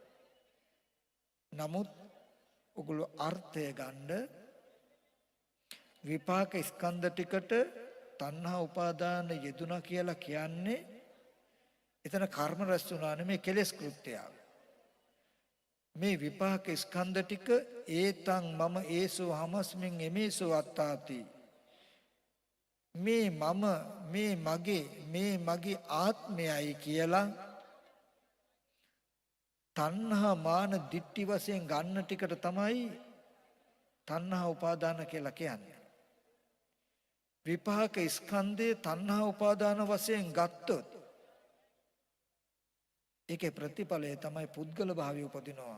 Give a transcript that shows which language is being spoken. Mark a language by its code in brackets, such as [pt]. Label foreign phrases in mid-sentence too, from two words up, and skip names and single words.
[si] නමුත් ඔගොල්ලෝ අර්ථය ගන්න විපාක ස්කන්ධ ටිකට තණ්හා උපාදාන යෙදුණා කියලා කියන්නේ එතන කර්ම රැස් වුණා නෙමේ කෙලෙස් කෘත්‍යයක්. මේ විපාක ස්කන්ධ ටික [pi] ඒතං මම ඒසෝ හමස්මින් එමේසෝ අත්තාති. [si] මේ මම මේ මගේ ආත්මයයි කියලා තණ්හා මාන දිට්ඨි වශයෙන් ගන්න ටිකට තමයි තණ්හා උපාදාන කියලා කියන්නේ. විපාක ස්කන්ධේ තණ්හා උපාදාන වශයෙන් ගත්තොත් ඒකේ ප්‍රතිඵලය තමයි පුද්ගල භාවය උපදිනවා.